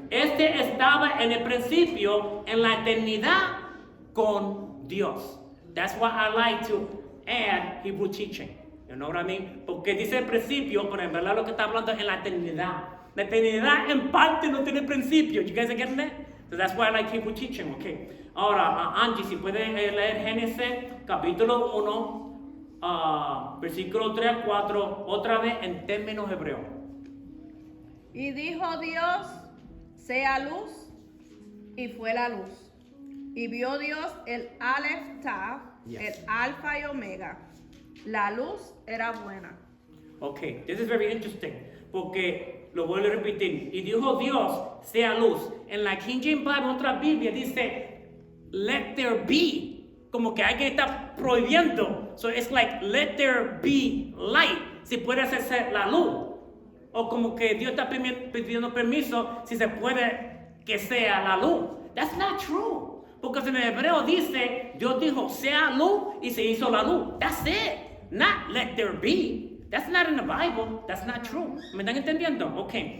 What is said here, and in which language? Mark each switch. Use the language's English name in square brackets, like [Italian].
[Spanish] Este estaba en el principio, en la eternidad, con Dios. [English] That's why I like to add Hebrew teaching. You know what I mean? [Spanish] Porque dice el principio, pero en verdad lo que está hablando es en la eternidad. La eternidad en parte no tiene principio. [English] You guys are getting that? So that's why I like Hebrew teaching, okay? [Spanish] Ahora, Angie, si pueden leer Génesis capítulo 1, versículo 3 al 4, otra vez en términos hebreos. Y dijo Dios, sea luz, y fue la luz. Y vio Dios el Aleph Tav, el Alfa y Omega. La luz era buena. [English] Okay, this is very interesting, [Spanish] porque lo vuelvo a repetir. Y dijo Dios, sea luz. En la King James Bible, otra Biblia dice, [English] let there be. [Spanish] Como que alguien está prohibiendo. [English] So it's like, let there be light. [Spanish] Si puede hacerse la luz. O como que Dios está pidiendo permiso si se puede que sea la luz. [English] That's not true. [Spanish] Porque en el hebreo dice, Dios dijo, sea luz y se hizo la luz. [English] That's it. Not let there be. That's not in the Bible. That's not true. [Spanish] ¿Me están entendiendo? [English] Ok.